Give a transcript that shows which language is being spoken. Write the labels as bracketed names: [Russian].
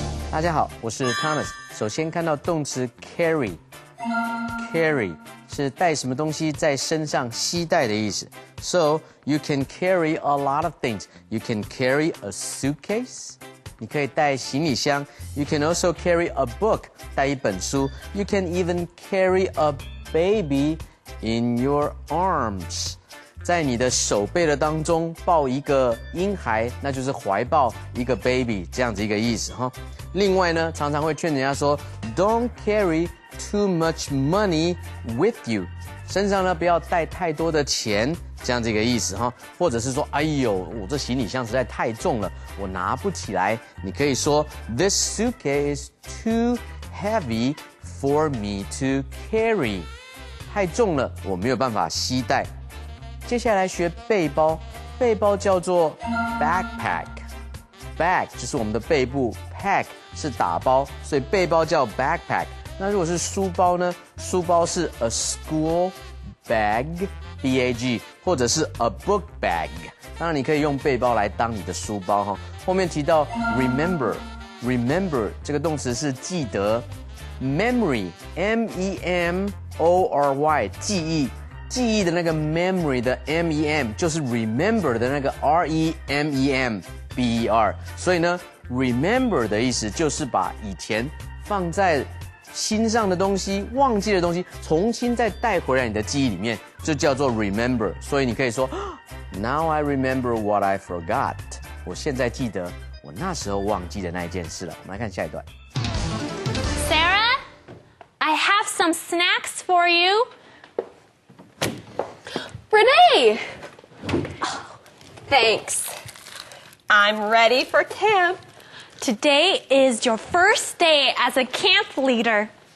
[Chinese] 大家好，我是 Thomas。首先看到动词 carry 是带什么东西在身上携带的意思。 [English] So you can carry a lot of things. You can carry a suitcase. [Chinese] 你可以带行李箱。 [English] You can also carry a book. [Chinese] 带一本书。 [English] You can even carry a baby in your arms. [Chinese] 在你的手背的当中抱一个婴孩，那就是怀抱一个 baby 这样子一个意思哈。另外呢，常常会劝人家说 ， [English] Don't carry too much money with you， [Chinese] 身上呢不要带太多的钱，这样子一个意思哈。或者是说，哎呦，我这行李箱实在太重了，我拿不起来。你可以说 ， [English] This suitcase is too heavy for me to carry， [Chinese] 太重了，我没有办法携带。接下来学背包，背包叫做 backpack。bag 就是我们的背部 ，pack 是打包，所以背包叫 backpack。那如果是书包呢？书包是 [English] a school bag，B-A-G， [Chinese] 或者是 [English] a book bag。 [Chinese] 当然，你可以用背包来当你的书包哈。后面提到 remember 这个动词是记得 ，memory，M-E-M-O-R-Y， 记忆。记忆的那个 memory 的 M-E-M 就是 remember 的那个 R-E-M-E-M-B-E-R， 所以呢 remember 的意思就是把以前放在心上的东西、忘记的东西，重新再带回来你的记忆里面，就叫做 remember。所以你可以说 [English] Now I remember what I forgot。 [Chinese] 我现在记得我那时候忘记的那一件事了。我们来看下一段。 [English] Sarah, I have some snacks for you. Renee! Oh, thanks. I'm ready for camp. Today is your first day as a camp leader.